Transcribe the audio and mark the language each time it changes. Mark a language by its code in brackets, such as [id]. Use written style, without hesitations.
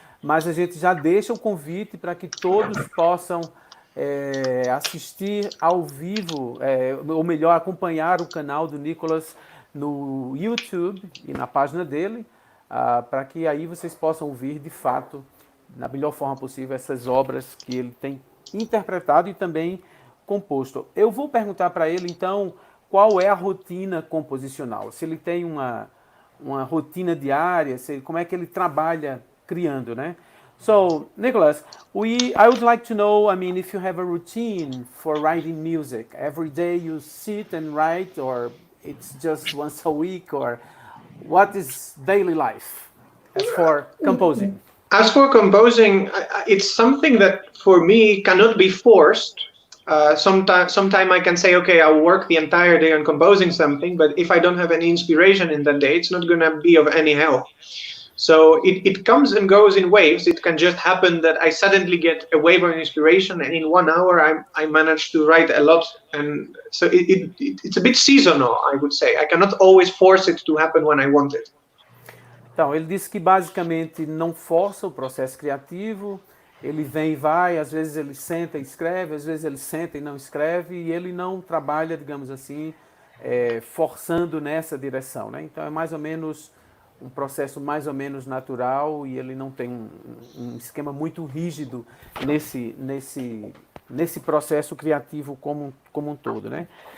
[pt] Mas a gente já deixa o convite para que todos possam assistir ao vivo, ou melhor, acompanhar o canal do Nicolas no YouTube e na página dele, para que aí vocês possam ouvir de fato, na melhor forma possível, essas obras que ele tem interpretado e também composto. Eu vou perguntar para ele, então, qual é a rotina composicional. Se ele tem uma rotina diária, como é que ele trabalha criando, né? [en] So, Nicholas, I would like to know, I mean, if you have a routine for writing music. Every day you sit and write, or it's just once a week, or what is daily life as for composing? As for composing, it's something that for me cannot be forced. Sometime I can say, okay, I'll work the entire day on composing something, but if I don't have any inspiration in that day, it's not going to be of any help. So it comes and goes in waves. It can just happen that I suddenly get a wave of inspiration, and in 1 hour I manage to write a lot. And so it's a bit seasonal, I would say. I cannot always force it to happen when I want it. [pt] Então, ele disse que basicamente não força o processo criativo, ele vem e vai, às vezes ele senta e escreve, às vezes ele senta e não escreve, e ele não trabalha, digamos assim, forçando nessa direção, né? Então é mais ou menos um processo mais ou menos natural, e ele não tem um esquema muito rígido nesse processo criativo como um todo, né?